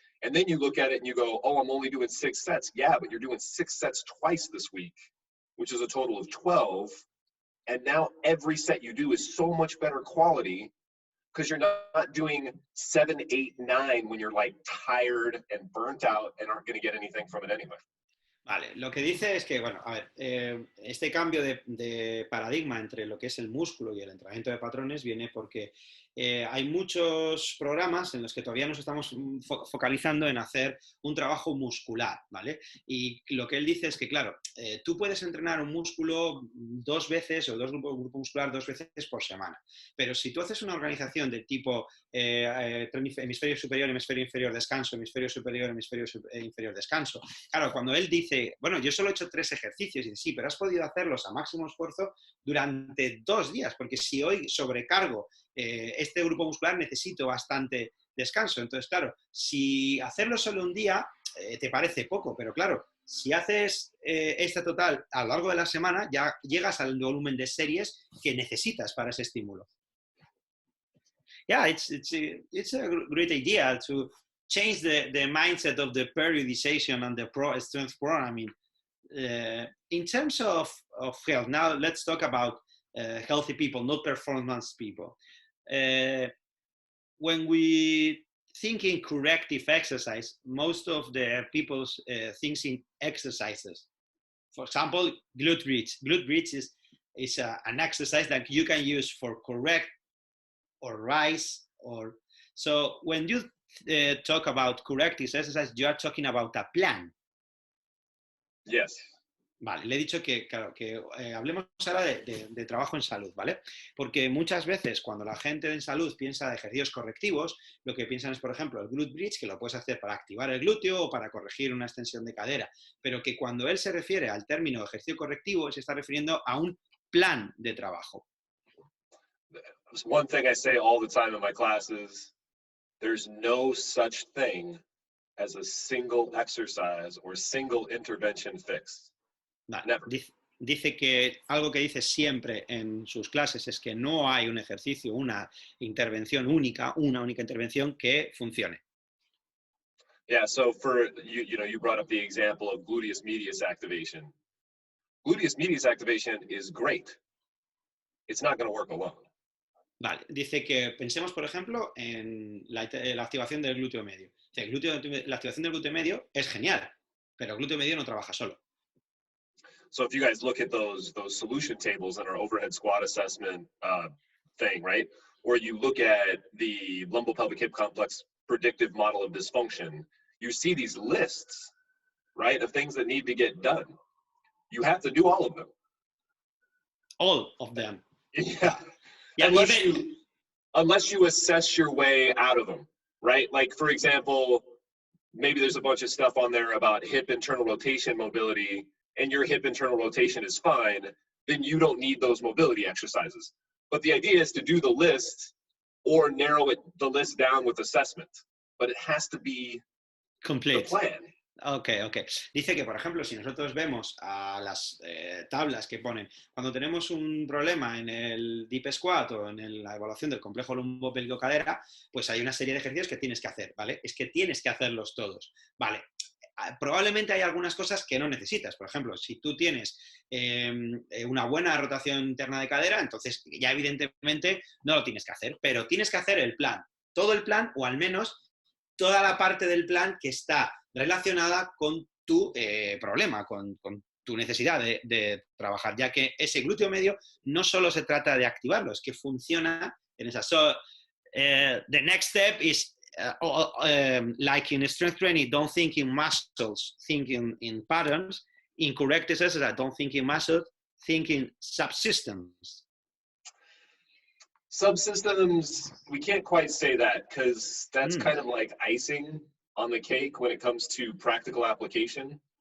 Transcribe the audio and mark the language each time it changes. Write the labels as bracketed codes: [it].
[en] And then you look at it and you go, oh, I'm only doing 6 sets. Yeah, but you're doing 6 sets twice this week, which is a total of 12. And now every set you do is so much better quality because you're not doing 7, 8, 9 when you're like tired and burnt out and aren't going to get anything from it anyway. [es] Vale, lo que dice es que, bueno, a ver, este cambio de paradigma entre lo que es el músculo y el entrenamiento de patrones viene porque hay muchos programas en los que todavía nos estamos focalizando en hacer un trabajo muscular, ¿vale? Y lo que él dice es que, claro, tú puedes entrenar un músculo 2 veces o grupo muscular 2 veces por semana, pero si tú haces una organización de tipo hemisferio superior, hemisferio inferior, descanso, hemisferio superior, hemisferio inferior, descanso, claro, cuando él dice, bueno, yo solo he hecho 3 ejercicios, y dice, sí, pero has podido hacerlos a máximo esfuerzo durante 2 días, porque si hoy sobrecargo este grupo muscular necesito bastante descanso. Entonces, claro, si hacerlo solo un día te parece poco, pero claro, si haces este total a lo largo de la semana, ya llegas al volumen de series que necesitas para ese estímulo. [en] Yeah, it's a great idea to change the mindset of the periodization and the strength programming. In terms of health, now let's talk about healthy people, not performance people. When we think in corrective exercise, most of the people thinks in exercises. For example, glute bridge. Glute bridge is an exercise that you can use for correct or rise. So when you talk about corrective exercise, you are talking about a plan. Yes. [es] Vale, le he dicho que, claro, que hablemos ahora de trabajo en salud, ¿vale? Porque muchas veces cuando la gente en salud piensa de ejercicios correctivos, lo que piensan es, por ejemplo, el glute bridge, que lo puedes hacer para activar el glúteo o para corregir una extensión de cadera, pero que cuando él se refiere al término ejercicio correctivo, se está refiriendo a un plan de trabajo. [en] One thing I say all the time in my classes, there's no such thing as a single exercise or single intervention fix. [es] Vale. Dice que algo que dice siempre en sus clases es que no hay un ejercicio, una intervención única, una única intervención que funcione. [en] Yeah, so for you brought up the example of gluteus medius activation. Gluteus medius activation is great. It's not going to work alone. [es] Vale, dice que pensemos, por ejemplo, en la activación del glúteo medio. O sea, la activación del glúteo medio es genial, pero el glúteo medio no trabaja solo. [en] So if you guys look at those solution tables in our overhead squat assessment thing, right? Or you look at the lumbopelvic hip complex predictive model of dysfunction, you see these lists, right, of things that need to get done. You have to do all of them. All of them. Yeah. Yeah, unless you assess your way out of them, right? Like, for example, maybe there's a bunch of stuff on there about hip internal rotation mobility, and your hip internal rotation is fine, then you don't need those mobility exercises. But the idea is to do the list or narrow the list down with assessment. But it has to be complete. The plan. Ok. [es] Dice que, por ejemplo, si nosotros vemos a las tablas que ponen, cuando tenemos un problema en el deep squat o en la evaluación del complejo lumbopélvico-cadera, pues hay una serie de ejercicios que tienes que hacer, ¿vale? Es que tienes que hacerlos todos, ¿vale? Probablemente hay algunas cosas que no necesitas. Por ejemplo, si tú tienes una buena rotación interna de cadera, entonces ya evidentemente no lo tienes que hacer, pero tienes que hacer el plan, todo el plan o al menos toda la parte del plan que está relacionada con tu problema, con tu necesidad de trabajar, ya que ese glúteo medio no solo se trata de activarlo, es que funciona en esa... [en] So, the next step is, like in strength training, don't think in muscles, think in patterns. In correct exercise, don't think in muscles, think in subsystems. Subsystems, we can't quite say that because that's kind of like icing on the cake when it comes to practical application.